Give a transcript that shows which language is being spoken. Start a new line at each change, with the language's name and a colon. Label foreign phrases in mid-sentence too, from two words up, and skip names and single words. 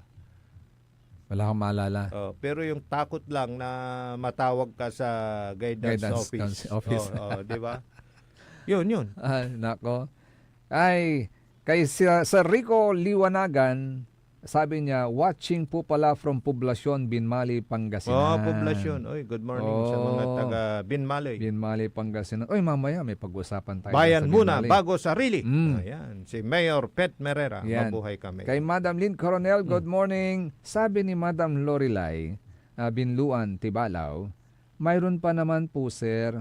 Filipino: Wala kang maalala. Pero yung takot lang na matawag ka sa guidance office. Di ba? Yun. Nako. Kay sa Rico Liwanagan, sabi niya, watching po pala from Poblacion, Binmali, Pangasinan. Poblasyon. Oy,
English: good morning
Filipino: sa mga Oh. taga Binmaloy. Binmali, Pangasinan. Oy, mamaya may pag-usapan tayo. Bayan sa muna, Binmali. bago sarili. Mm. Ayan, si Mayor Pet Merera. Yan. Mabuhay kami. Kay Madam Lynn Coronel, good morning. Sabi ni Madam Lorelai, Binluan, Tibalaw, mayroon pa naman po, sir.